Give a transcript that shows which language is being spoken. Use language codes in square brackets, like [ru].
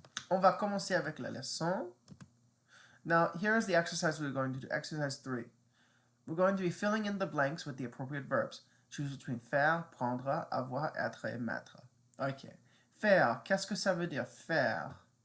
[fr] On va commencer avec la leçon. [en] Now, here's the exercise we're going to do. Exercise 3. We're going to be filling in the blanks with the appropriate verbs. Choose between faire, prendre, avoir, être et mettre. Ok. [fr] Faire, qu'est-ce que ça veut dire faire?